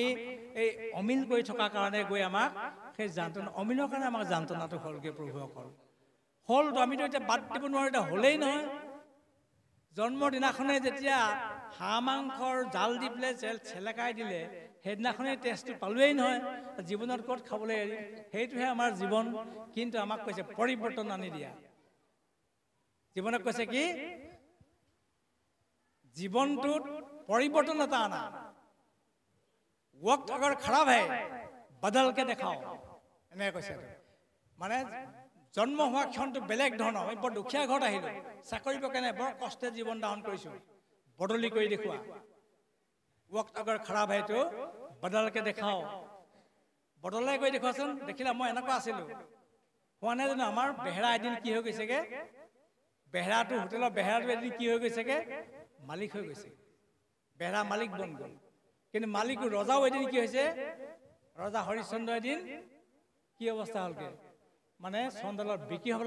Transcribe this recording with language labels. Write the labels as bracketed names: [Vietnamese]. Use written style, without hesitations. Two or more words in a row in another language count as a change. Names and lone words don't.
[Assamese] এই অমিল কৰি থকাৰ কাৰণে গৈ আমাক সেই যন্ত্ৰণা অমিলৰ কাৰণে আমাক যন্ত্ৰণাটো হ'লগৈ প্ৰভুসকল হ'লতো আমিতো এতিয়া বাদ দিব নোৱাৰোঁ এতিয়া হ'লেই নহয় জন্মৰ দিনাখনে যেতিয়া হাঁহ মাংসৰ জাল দি পেলাই চেলেকাই দিলে সেইদিনাখনেই টেষ্টটো পালোৱেই নহয় জীৱনত ক'ত খাবলৈ এৰি সেইটোহে আমাৰ জীৱন কিন্তু আমাক কৈছে পৰিৱৰ্তন আনি দিয়া জীৱনত কৈছে কি জীৱনটোত পৰিৱৰ্তন এটা আনা [Hindi] वक्त अगर खराब है बदल के देखाओ [Assamese] এনেকৈ কৈছে মানে জন্ম হোৱা ক্ষণটো বেলেগ ধৰণৰ আমি বৰ দুখীয়া ঘৰত আহিলোঁ চাকৰি কাৰণে বৰ কষ্টে জীৱন ধাৰণ কৰিছোঁ বদলি কৰি দেখুওৱা [Hindi] वक्त अगर खराब है तो बदल के देखाओ [Assamese] বদলাই কৰি দেখুৱাচোন দেখিলা মই এনেকুৱা আছিলোঁ হোৱা নাই জানো আমাৰ বেহেৰা এদিন কি হৈ গৈছেগৈ বেহেৰাটো হোটেলৰ বেহেৰাটো এদিন কি হৈ গৈছেগৈ মালিক হৈ গৈছে বেহেৰা মালিক বন গ'ল কিন্তু মালিক ৰজাও এদিন কি হৈছে ৰজা হৰিশ্চন্দ্ৰ এদিন কি অৱস্থা হ'লগৈ মানে চন্দালত বিক্ৰী হ'বলৈ